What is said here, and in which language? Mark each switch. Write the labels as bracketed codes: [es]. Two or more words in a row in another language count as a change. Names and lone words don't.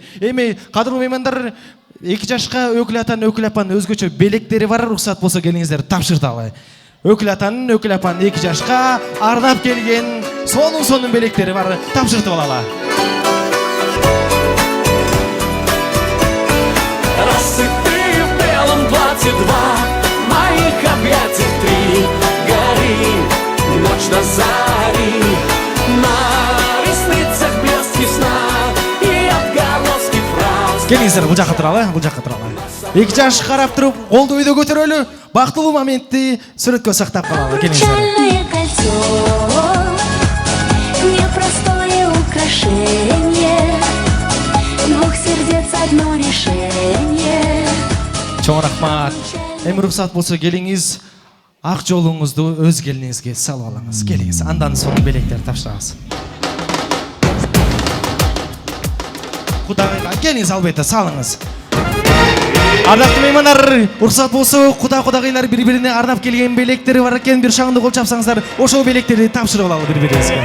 [ky] Эми кадырлуу меймандар, 2 жашка Өкүл атанын, Өкүл апанын өзгөчө белектери бар, уруксат болсо келиңиздер, тапшырталы. Өкүл атанын, Өкүл апанын 2 жашка ардап келген сонун белектери бар, тапшыртып алалы. [ru] Рассыпи в белом платье 2, моих объятий 3, гори, ночь на зари, на ресницах блески сна и отголоски фраз. [ky] Келиңиздер, бул жакка туралы, бул жакка туралы. 2 жаш карап туруп, колду өйдө көтөрөлү, бактылуу моментти сүрөткө сактап калалы. Келиңиздер. [ru] Непростое украшение, двух сердец одно решение. [ky] Чоң рахмат. Эми уруксат болсо келиңиз, ак жолуңузду өз келиниңизге салып алыңыз. Келиңиз, андан соң белектерди тапшырабыз. Кудагыйга келиңиз, албетте салыңыз. Ардактуу меймандар, уруксат болсо кудагыйлар бири-бирине арнап келген белектери бар экен, бир шаңды кол чапсаңыздар, ошол белектерди тапшырып алалы бири-бириңизге.